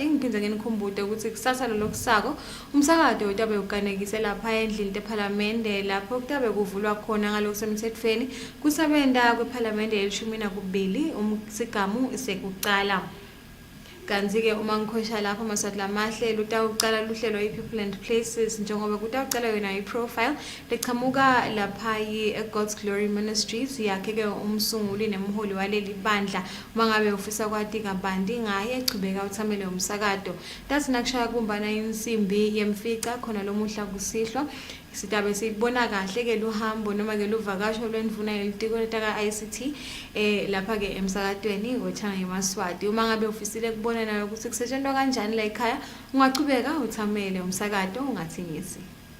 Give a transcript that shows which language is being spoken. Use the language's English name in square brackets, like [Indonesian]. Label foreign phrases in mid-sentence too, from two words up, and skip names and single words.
[Swati] Ngiphinde nginikhumbuze ukuthi kusasa lokusako umsakato utabe uganekise lapha endlini lePhalamende lapho kutabe kuvulwa khona ngalokusemthethweni kusebenta kwePhalamende yelishumi nakubili umsigamu sekucala. kanti-ke uma ngikhosha lapho Maswati lamahlelo utawuqala luhlelo i-People and Places njengoba kutawuqala yona i-profile leqhamuka lapha God's Glory Ministries yakhe-ke umsunguli nemholi waleli bandla uma ngabe ufisa kwati kabanti ngaye chubeka uthamele umsakato tathi nakushaya kumbana insimbi yemfica khona lomuhla kusihlwa sitabe sibona kahle ke luhambo noma ke luvakasho lwendvuna yelitiko letaka ICT lapha ke emsakatweni weChannel Yemaswati uma ngabe ufisile kubona nayo ukuthi kusetshenzwa kanjani la ekhaya ungaqhubeka uthamele umsakato ungathingisi.